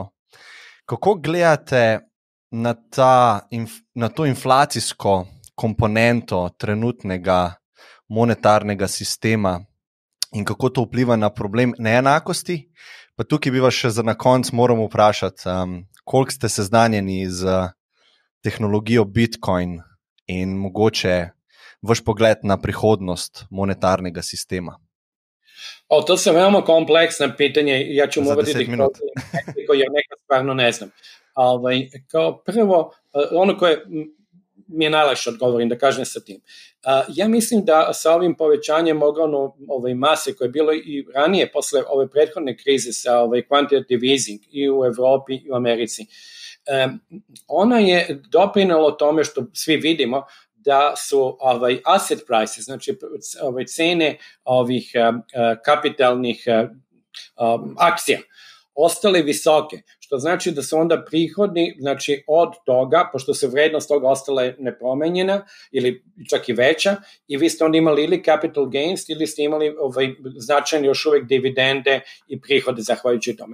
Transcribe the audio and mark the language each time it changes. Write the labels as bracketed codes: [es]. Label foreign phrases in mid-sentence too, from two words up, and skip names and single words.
[sl] Kako gledate na to inflacijsko komponento trenutnega monetarnega sistema in kako to vpliva na problem neenakosti? Pa tukaj bi vas še za na konec moram vprašati, koliko ste seznanjeni z tehnologijo Bitcoin in mogoče vaš pogled na prihodnost monetarnega sistema? [sr] To su veoma kompleksna pitanja, ja ću morati da ih jer neka stvarno ne znam. Kao prvo, ono koje mi je najlakše odgovorim, da kažem sa tim. Ja mislim da sa ovim povećanjem mase koje je bilo i ranije, posle ove prethodne krize sa [en] quantitative easing [sr] i u Evropi i u Americi, ona je doprinela tome što svi vidimo da su [en] asset prices, [sr] znači cene ovih kapitalnih akcija ostale visoke, što znači da su onda prihodi, znači od toga, pošto se vrednost toga ostala nepromenjena ili čak i veća, i vi ste onda imali ili [en] capital gains [sr] ili ste imali značajne još uvek dividende i prihode zahvaljujući tome.